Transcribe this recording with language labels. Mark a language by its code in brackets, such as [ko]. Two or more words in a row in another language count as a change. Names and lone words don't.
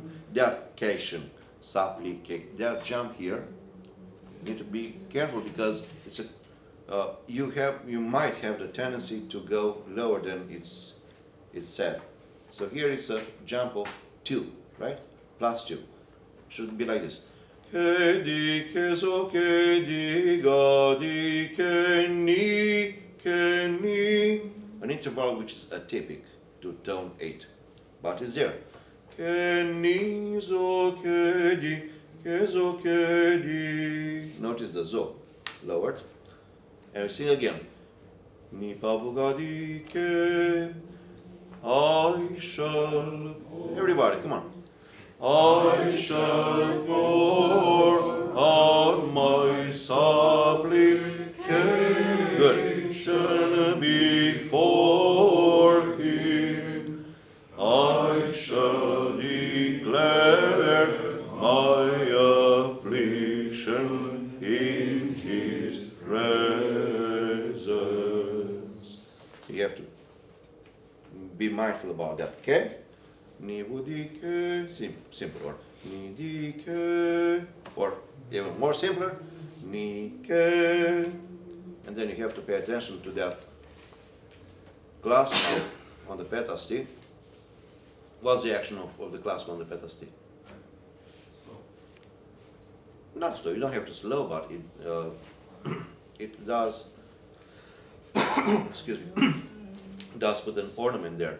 [en] That cation, supplicate, that jump here, you need to be careful because it's a. You might have the tendency to go lower than it's said. So here it's a jump of 2, right? Plus 2. Should be like this. Ke di ke so ke di ga di ke ni. An interval which is atypic to tone 8, but it's there. Ke ni zo ke di zo ke di. Notice the zo lowered. And we sing again. Ni pa vu ga di ke. I shall. Everybody, come on. I shall pour out my supplication before Him. I shall declare my affliction in His presence. You have to be mindful about that, okay? Ni budike, simple, or ni dike, or even more simpler, ni ke, and then you have to pay attention to that glass on the pedestal. What's the action of the clasp on the pedestal? So, Not slow, you don't have to slow, but it does, excuse me, does put an ornament there.